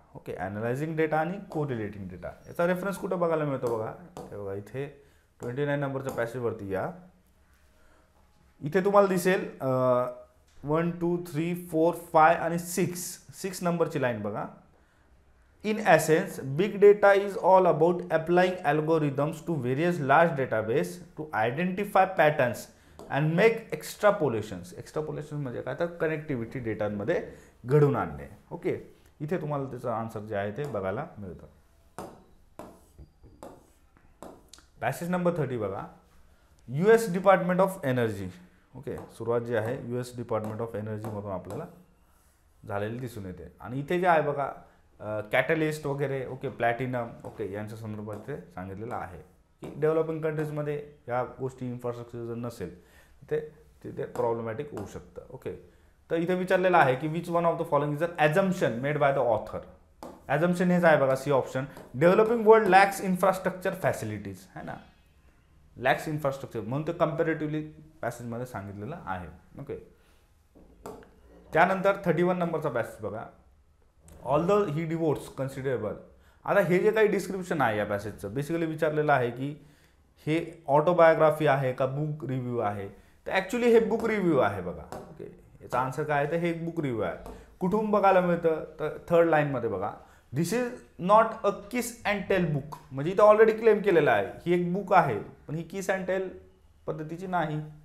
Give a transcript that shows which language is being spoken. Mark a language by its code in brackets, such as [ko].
[mr] Okay, ॲनालायझिंग data आणि को relating data याचा रेफरन्स कुठं बघायला मिळतो बघा. हे बघा इथे 29 नंबरच्या पॅसेजवरती या. इथे तुम्हाला दिसेल 1 2 3 4 5 आणि 6 नंबरची लाईन बघा. [en] In essence, big data is all about applying algorithms to various large database to identify patterns and make extrapolations. [mr] Extrapolations म्हणजे काय, तर कनेक्टिव्हिटी डेटामध्ये घडून आणणे. ओके, इथे तुम्हाला त्याचं आन्सर जे आहे ते बघायला मिळतं. पॅसेज नंबर 30 बघा. US department of energy. Okay, सुरुवात जी आहे US डिपार्टमेंट ऑफ एनर्जीमधून आपल्याला झालेली दिसून येते. आणि इथे जे आहे बघा कॅटलिस्ट वगैरे, ओके, प्लॅटिनम, ओके, यांच्या संदर्भात ते सांगितलेलं आहे की डेव्हलपिंग कंट्रीजमध्ये या गोष्टी इन्फ्रास्ट्रक्चर जर नसेल ते तिथे प्रॉब्लेमॅटिक होऊ शकतं. ओके, तर इथे विचारलेलं आहे की [en] Which one of the following is an assumption made by the author. [mr] ॲझम्पशन हेच आहे बघा, C option. [en] developing world lacks infrastructure facilities, [mr] है ना, लॅक्स इन्फ्रास्ट्रक्चर म्हणून ते कम्पॅरेटिव्हली पॅसेजमध्ये सांगितलेलं आहे. ओके, त्यानंतर 31 नंबरचा पॅसेज बघा. [en] All the he devotes considerable. [mr] आता हे जे काही डिस्क्रिप्शन आहे या पॅसेजचं, बेसिकली विचारलेलं आहे की हे ऑटोबायोग्राफी आहे का बुक रिव्ह्यू आहे. तर ॲक्च्युली हे बुक रिव्ह्यू आहे बघा. ओके, याचा आन्सर काय आहे, तर हे बुक रिव्ह्यू आहे. कुठून बघायला मिळतं, तर 3rd लाईनमध्ये बघा. [en] this is not a kiss and tell book, [mr] म्हणजे इथं ऑलरेडी क्लेम केलेलं आहे ही एक बुक आहे, पण ही किस अँड टेल पद्धतीची नाही.